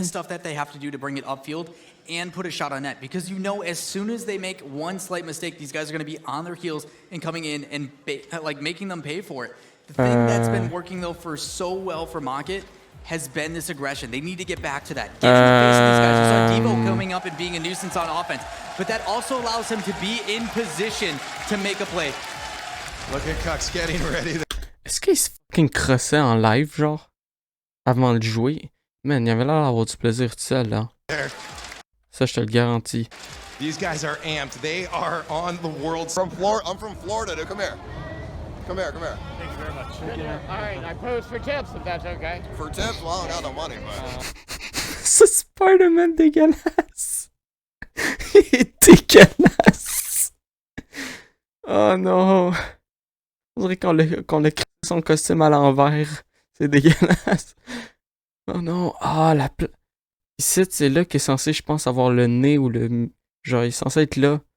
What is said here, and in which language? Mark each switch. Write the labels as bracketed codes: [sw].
[en] of stuff that they have to do to bring it upfield and put a shot on net, because you know as soon as they make one slight mistake, these guys are going to be on their heels and coming in and like making them pay for it. The thing that's been working though for so well for Mocket has been this aggression. They need to get back to that. Get in the face of these guys. You saw Devo coming up and being a nuisance on offense, but that also allows him to be in position to make a play. Look at Cucks getting ready. [fr] Est-ce qu'il se fucking crossait en live, genre? Avant de jouer? Man, il avait l'air d'avoir du plaisir tout seul, là. Ça, je te le garantis. [en] These guys are amped. They are on the world. From Florida. I'm from Florida. Dude. Come here. Come here. Come here. Thank you very much. All right, I pose for tips if that's okay. For tips? Well, I don't got no money, but. [fr] Ce Spider-Man dégueulasse! Il est dégueulasse! Oh non! On dirait qu'on a créé son costume à l'envers. C'est dégueulasse. Oh non! Ah, ici, c'est là qu'il est censé, je pense, avoir le nez ou le... Genre, il est censé être là.